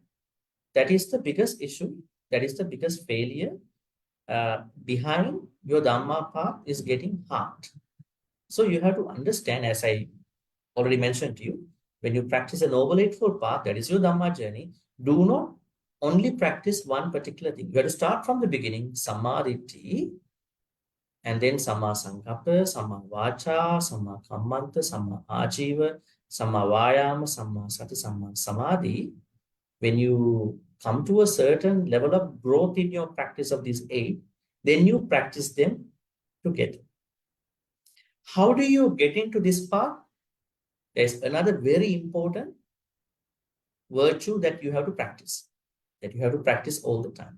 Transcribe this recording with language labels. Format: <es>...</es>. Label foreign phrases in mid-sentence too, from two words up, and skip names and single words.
<en>That is the biggest issue. That is the biggest failure behind your Dhamma path is getting hard. So you have to understand, as I already mentioned to you, when you practice a Noble Eightfold Path, that is your Dhamma journey, do not only practice one particular thing. You have to start from the beginning,</en> <pi>Sammaditthi,</pi> <en>and then</en> <pi>Samma Sankappa, Samma Vacha, Samma Kammanta, Samma Ajiva, Samma Vayama, Samma Sati, Samma Samadhi.</pi> <en>When you come to a certain level of growth in your practice of these 8, then you practice them together. How do you get into this path? There's another very important virtue that you have to practice, all the time.</en>